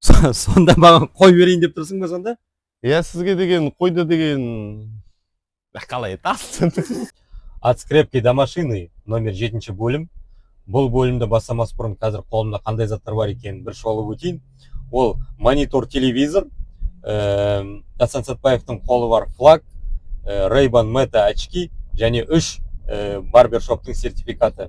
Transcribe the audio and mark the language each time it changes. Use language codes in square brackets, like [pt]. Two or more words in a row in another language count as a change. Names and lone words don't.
[kk] Сонда маған қой берейін деп тұрсың ба сонда? Иә, сізге деген қойды деген қалай айтасың? [ru] От скрепки до машины номер 7 бөлім. [kk] Бұл бөлімді бастамас бұрын қазір қолымда қандай заттар бар екенін бір шолып өтейін. Ол монитор, телевизор, Дастан Сатпаевтың қолы бар флаг, Ray-Ban Meta очки және 3 барбершоптың сертификаты.